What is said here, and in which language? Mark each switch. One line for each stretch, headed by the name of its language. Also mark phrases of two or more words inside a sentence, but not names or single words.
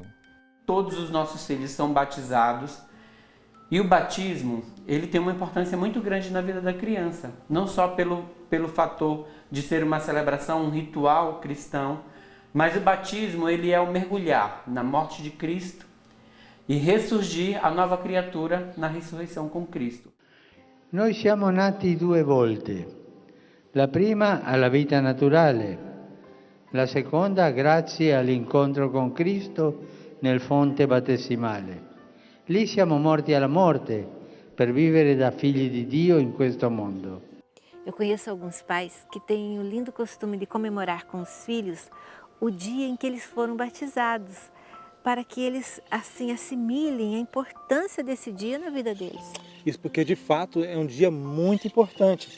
Portuguese: Todos os nossos filhos são batizados e o batismo ele tem uma importância muito grande na vida da criança, não só pelo fator de ser uma celebração, um ritual cristão, mas o batismo ele é o mergulhar na morte de Cristo e ressurgir a nova criatura na ressurreição com Cristo.
Italian: Noi siamo nati 2 volte, la prima alla vita naturale, la seconda grazie all'incontro con Cristo nel fonte battesimale. Lì siamo morti alla morte per vivere da figli di Dio in questo mondo.
Portuguese: Eu conheço alguns pais que têm o lindo costume de comemorar com os filhos o dia em que eles foram batizados, para que eles assim assimilem a importância desse dia na vida deles. Isso porque, de fato, é um dia muito importante.